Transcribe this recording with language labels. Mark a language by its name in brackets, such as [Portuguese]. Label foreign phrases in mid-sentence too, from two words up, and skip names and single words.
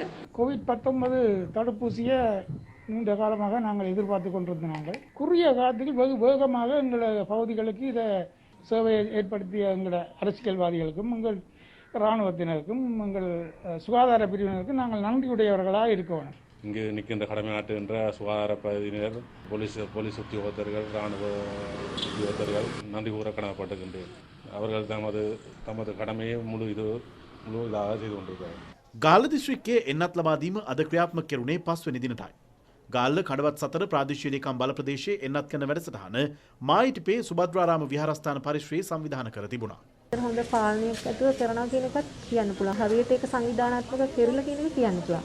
[Tamil] கோவிட்-19 தடுப்பூசியை நீண்ட காலமாக நாங்கள் எதிர்பார்த்து கொண்டிருந்த நாங்கள் குறுகிய காலத்தில் வெகு வேகமாக எங்கள் பகுதிகளுக்கு இதை சேவையை ஏற்படுத்திய எங்கள் அரசியல்வாதிகளுக்கும் எங்கள் இராணுவத்தினருக்கும் எங்கள் சுகாதார பிரிவினருக்கும் நாங்கள் நன்றியுடையவர்களாக இருக்கணும். இங்கு நிற்கின்ற கடமையாற்றுகின்ற சுகாதார பகுதியினர் போலீஸ் உத்தியோகத்தர்கள் இராணுவ உத்தியோகத்தர்கள் நன்றி கூற கடமைப்பட்டிருக்கின்றேன். அவர்கள் தமது கடமையை முழு இதாக செய்து கொண்டிருக்கிறார்கள். [Sinhala] ගාල්ල දිස්ත්‍රික්කයේ එන්නත් ලබා දීම අද ක්‍රියාත්මක කෙරුණේ 5 වෙනි දිනටයි. ගාල්ල කඩවත් සතර ප්‍රාදේශීය ලේකම් බල ප්‍රදේශයේ එන්නත් කරන වැඩසටහන මායිටිපේ සුභද්‍රාරාම විහාරස්ථාන පරිශ්‍රයේ සංවිධානය කර තිබුණා. හොඳ පාලනයක් ඇතුව කරනවා කියන එකත් කියන්න පුළුවන්. හරියට ඒක සංවිධානාත්මක කෙරෙලා කියන එක කියන්න පුළුවන්.